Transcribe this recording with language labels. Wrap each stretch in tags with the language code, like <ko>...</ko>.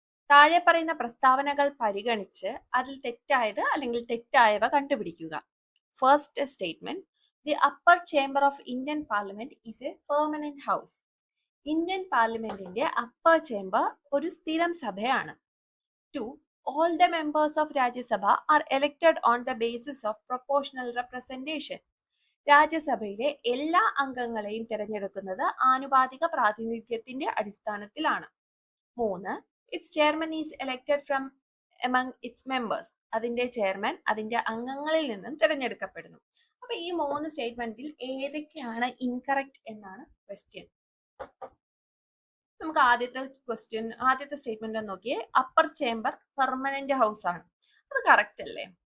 <ml>താഴെ പറയുന്ന പ്രസ്താവനകൾ പരിഗണിച്ച് അതിൽ തെറ്റായത് അല്ലെങ്കിൽ തെറ്റായവ കണ്ടുപിടിക്കുക.</ml> <en>First statement, the upper chamber of Indian parliament is a permanent house.</en> <ml>Indian പാർലമെന്റിന്റെ അപ്പർ ചേംബർ ഒരു സ്ഥിരം സഭയാണ്. 2.</ml> <en>All the members of Rajya Sabha are elected on the basis of proportional representation.</en> <ml>രാജ്യസഭയിലെ എല്ലാ അംഗങ്ങളെയും തിരഞ്ഞെടുക്കുന്നത് ആനുപാതിക പ്രാതിനിധ്യത്തിന്റെ അടിസ്ഥാനത്തിലാണ്. 3.</ml> <en>Its chairman is elected from among its members.</en> <ml>അതിന്റെ ചെയർമാൻ അതിന്റെ അംഗങ്ങളിൽ നിന്നും തിരഞ്ഞെടുക്കപ്പെടുന്നു. അപ്പൊ ഈ 3 സ്റ്റേറ്റ്മെന്റിൽ ഏതൊക്കെയാണ് ഇൻകറക്റ്റ് എന്നാണ് ക്വസ്റ്റ്യൻ. നമുക്ക് ആദ്യത്തെ സ്റ്റേറ്റ്മെന്റ് നോക്കിയേ. അപ്പർ ചേംബർ പെർമനന്റ് ഹൗസ് ആണ്. അത് കറക്റ്റ് അല്ലേ?</ml>